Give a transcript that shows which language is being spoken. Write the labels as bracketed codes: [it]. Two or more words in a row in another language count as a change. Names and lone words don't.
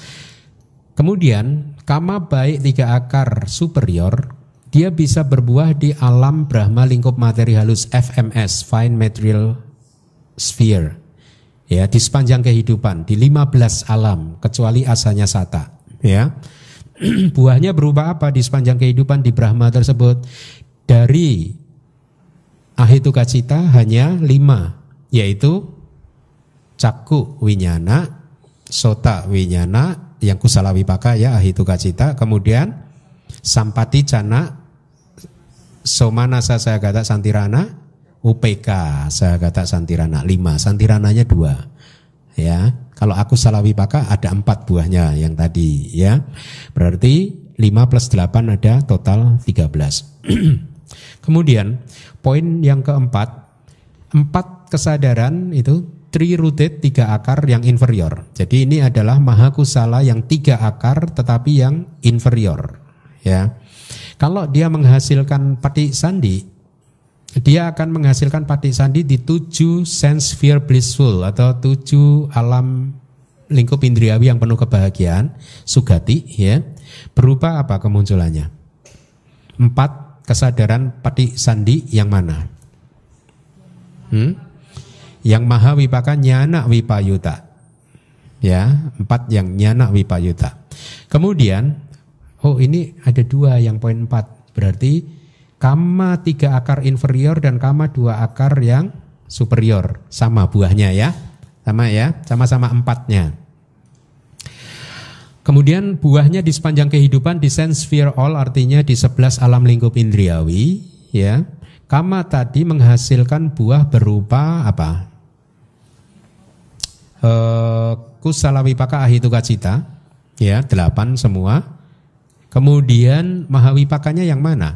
[id] Kemudian kama baik 3 akar superior, dia bisa berbuah di alam Brahma lingkup materi halus FMS, [en] Fine Material Sphere. [id] Ya, di sepanjang kehidupan di 15 alam kecuali [pi] asanya sata. [id] Ya. Buahnya berupa apa di sepanjang kehidupan di Brahma tersebut? Dari [pi] ahituka cita [id] hanya 5, yaitu [pi] cakku winyana, sota winyana, [id] yang [pi] kusala wipaka [id] ya [pi] ahituka cita, [id] kemudian [pi] sampati cana, somana sasagata santirana, UPK sagata santirana [id] 5, santirananya 2. Ya, kalau [pi] aku salah wipaka [id] ada 4 buahnya yang tadi ya. Berarti 5 plus 8 ada total 13. Kemudian poin yang keempat, 4 kesadaran itu tri-rooted 3 akar yang inferior. Jadi ini adalah mahakusala yang 3 akar tetapi yang inferior ya. Kalau dia menghasilkan [pi] pati sandi, [id] dia akan menghasilkan [pi] pati sandi [id] di 7 [en] sense sphere blissful [id] atau 7 alam lingkup indriawi yang penuh kebahagiaan, sugati ya. Berupa apa kemunculannya? 4 kesadaran [pi] pati sandi [id] yang mana? Yang [pi] maha wipaka nyana wipayuta. [id] Ya, 4 yang [pi] nyana wipayuta. [id] Kemudian ini ada 2 yang poin 4. Berarti kama 3 akar inferior dan kama 2 akar yang superior. Sama buahnya ya. Sama ya, sama-sama 4-nya. Kemudian buahnya di sepanjang kehidupan di [en] sense sphere all, [id] artinya di 11 alam lingkup indriawi ya. Kama tadi menghasilkan buah berupa apa? [pi] Kusala wipaka ahituka cita [id] ya, 8 semua. Kemudian mahawipakanya yang mana?